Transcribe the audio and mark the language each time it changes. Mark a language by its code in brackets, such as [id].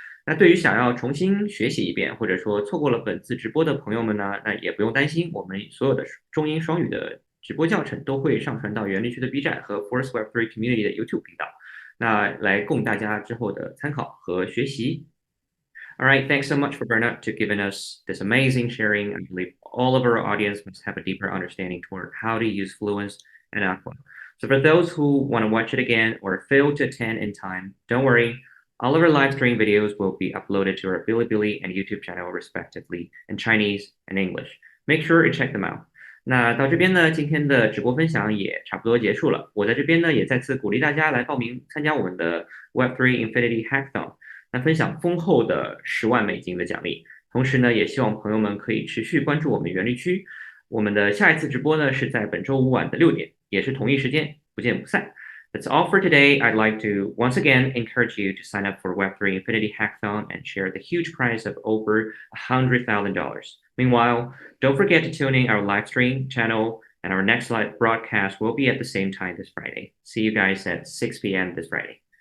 [zh] 那对于想要重新学习一遍，或者说错过了本次直播的朋友们呢，那也不用担心，我们所有的中英双语的直播教程都会上传到原力区的 B 站和 Force Web3 Community 的 YouTube 频道，那来供大家之后的参考和学习。 [en] All right, thanks so much for Bernhard to giving us this amazing sharing. I believe all of our audience must have a deeper understanding toward how to use Fluence and Aqua. So for those who want to watch it again or fail to attend in time, don't worry. All of our live stream videos will be uploaded to our Bilibili and YouTube channel respectively in Chinese and English. Make sure you check them out. [zh] 那到这边呢，今天的直播分享也差不多结束了。我在这边呢，也再次鼓励大家来报名参加我们的 Web3 Infinity Hackathon，来分享丰厚的$100,000的奖励。同时呢，也希望朋友们可以持续关注我们园区区。我们的下一次直播呢是在本周五晚的6点，也是同一时间，不见不散。 [en] That's all for today. I'd like to once again encourage you to sign up for Web3 Infinity Hackathon and share the huge prize of over $100,000. Meanwhile, don't forget to tune in our live stream channel, and our next live broadcast will be at the same time this Friday. See you guys at 6 p.m. this Friday.